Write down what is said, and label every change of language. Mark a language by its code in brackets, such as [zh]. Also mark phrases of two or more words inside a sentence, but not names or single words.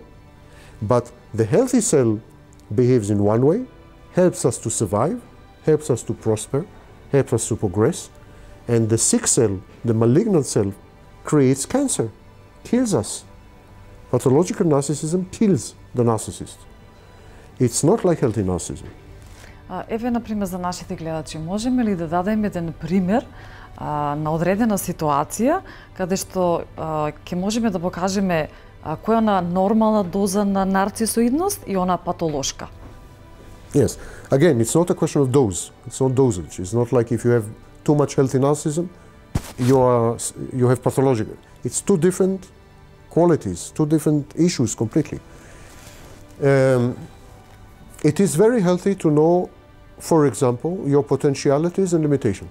[en] But the healthy cell behaves in one way, helps us to survive, helps us to prosper, helps us to progress. And the sick cell, the malignant cell, creates cancer, kills us. Pathological narcissism kills the narcissist. It's not like healthy narcissism. [mk] Еве, например, за нашите гледачи, можеме ли да дадеме еден пример на одредена ситуација каде што ќе можеме да покажеме која е она нормална доза на нарцисоидност и она патолошка? [en] Yes. Again, it's not a question of dose. It's not dosage. It's not like if you have too much healthy narcissism, you have pathological. It's two different qualities, two different issues completely. It is very healthy to know, for example, your potentialities and limitations.